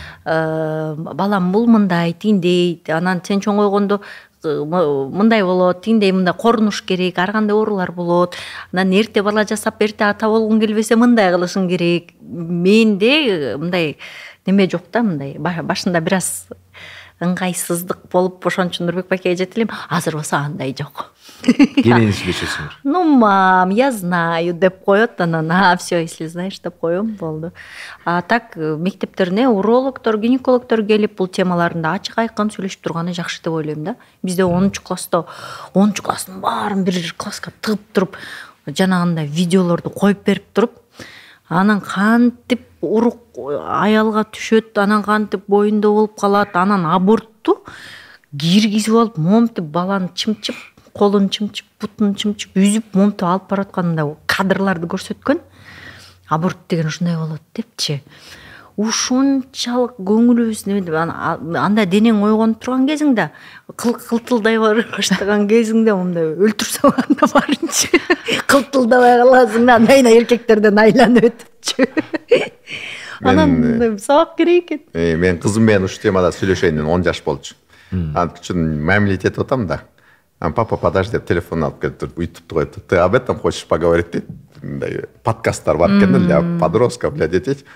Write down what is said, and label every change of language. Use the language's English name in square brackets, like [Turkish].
[Kyrgyz] Балам бул мындай, тиңдей, анан сен чоңойгондо мындай болот, тиңдей мындай корунуш керек, ар кандай оорулар болот. Анан эрте бала жасап, эрте ата болгуң келбесе мындай кылышың керек. Менде мындай неме жок да, мындай башында бир аз ыңгайсыздык болуп, ошон үчүн Нурбек байкеге жетип элем, азыр болсо андай жок. Кенен сүйлөшөсүңөр? [Russian] Ну, мам, я знаю [Kyrgyz] деп коет, анан, [Russian] все, если знаешь [Kyrgyz] деп коем, болду. А так мектептерине урологдор, гинекологдор келип бул темаларында ачык айкын сүйлөшүп турганы жакшы деп ойлойм да. Бизде 10-класста 10-класстын баарын бир класска тыгып туруп, жанагындай видеолорду коюп берип туруп, анан кантип урук аялга түшөт, анан кантип боюнда болуп калат, анан абортту киргизип алып, момтип баланы чымчып, колун чымчып, бутун чымчып, үзүп, момтип алып бараткандай кадрларды көрсөткөн. Аборт деген ушундай болот депчи. Ушунчалык көңүлүбүз неме, анда денең ойгонуп турган кезиңде, кылтылдай баштаган кезиңде, мындай өлтүрсөң анда барынчы кылтылдабай каласың да, андай эркектерден айланып өтүпчү. Анан сабак керек экен. Мен кызым менен ушул темада сүйлөшөйүн 10 жаш болчу. Анткы үчүн мамилет этип атам да. [Russian] Папа, подожди [Kyrgyz] деп телефон алып келіп тұрды, ютубты қойып, [Russian] ты об этом хочешь поговорить [Kyrgyz] дейді. Мындай подкасттар бар екен [Russian] для подростков, для детей.